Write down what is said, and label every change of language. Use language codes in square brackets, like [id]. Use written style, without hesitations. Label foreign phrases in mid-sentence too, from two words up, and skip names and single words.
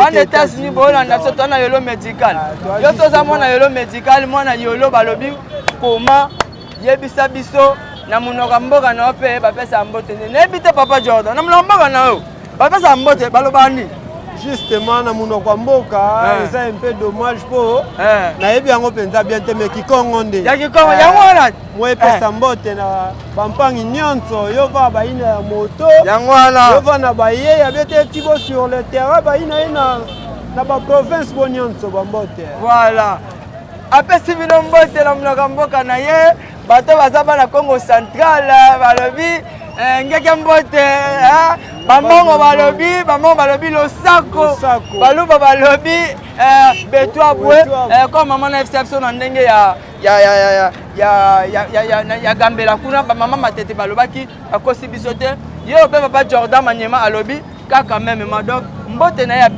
[ln] Bana États-Unis bolanda biso tona yolo médical. Yo toza mwana yolo médical mwana yolo balobi koma yebisa biso na munoko mboka na pe bapesa mbote ne ebite papa Jordan na munoko mboka na yo bapesa mbote balobani justement na munoko mboka eza [fr] un peu dommage [ln] po na yebi yango penza bien te mais kikongo nde ya kikongo yango wana [kg] moi pesa mbote na bampangi nyonso yo va baina ya moto [ln] yango wana [kg] yo va na baye ya bete tibo [fr] sur le terrain [kg] baina ina na ba province bo nyonso bambote [ln] voilà apesi bino mbote na munoko mboka na ye bato baza bana Congo Central balobi ngeke mbote bamongo balobi losako baluba balobi betwa bwe comme maman na exception na ndenge ya gambela kuna mama matete balobaki akosi biso te yo pe papa Jordan Manyema alobi kaka [fr] même donc [ln] mbote na ya